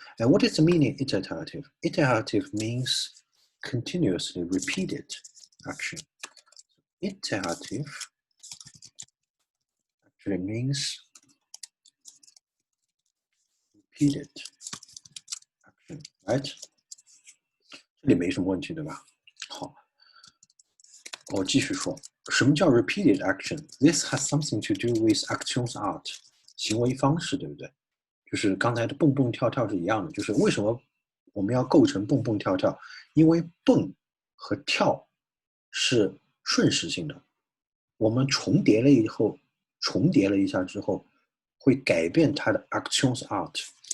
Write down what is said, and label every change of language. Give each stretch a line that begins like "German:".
English: And what is the meaning iterative? Iterative means continuously repeated action. Iterative actually means repeated action, right?
Chinese: 这里没什么问题，对吧？好，我继续说，什么叫
English: repeated action?
Chinese: This has something to do with Aktionsart, 行为方式，对不对？就是刚才的蹦蹦跳跳是一样的，就是为什么我们要构成蹦蹦跳跳？因为蹦和跳是瞬时性的，我们重叠了一下之后，会改变它的 Aktionsart。